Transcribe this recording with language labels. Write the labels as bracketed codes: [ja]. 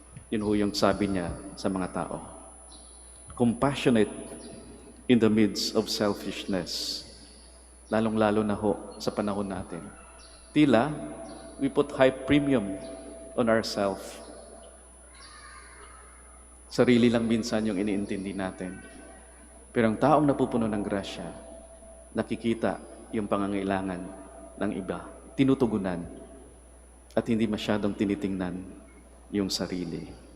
[tl] Yun ho yung sabi niya sa mga tao. [en] Compassionate in the midst of selfishness. [tl] Lalong-lalo na ho sa panahon natin. Tila, [en] we put high premium on ourselves. [tl] Sarili lang minsan yung iniintindi natin. Pero ang taong napupuno ng grasya, nakikita yung pangangailangan ng iba, tinutugunan, at hindi masyadong tinitingnan yung sarili.